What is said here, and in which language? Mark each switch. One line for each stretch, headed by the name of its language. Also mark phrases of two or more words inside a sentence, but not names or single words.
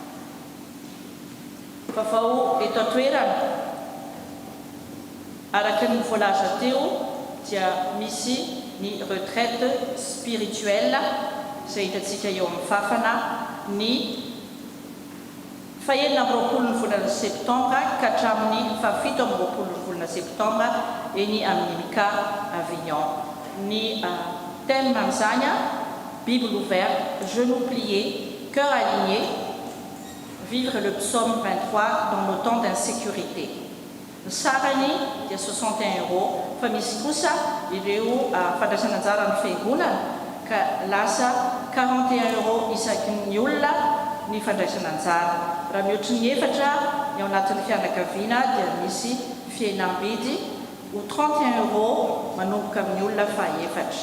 Malagasy: Vaovao eto an-toerana, araka ny voalaza teo dia misy ny
French: retraite spirituelle
Malagasy: izay hitantsika eo amin'ny fafana ny fahenina amin'ny roapolo ny volana septambra ka hatramin'ny fafito amin'ny roapolo ny volana septambra eny amin'ny Mika Avignon. Ny thème amin'izany
French: Bible ouverte, genoux pliés, cœur aligné, vivre le psaume 23 dans nos temps d'insécurité.
Malagasy: Ny sarany dia 61 € fa misy kosa ireo fandraisana anjara amin'ny fiangonana ka lasa 41 € isaky ny olona ny fandraisana anjara. Raha mihoatry ny efatra ny ao anatin'ny fianakaviana dia misy fihenam-bidy ho 31 € manomboka amin'ny olona fahaefatra.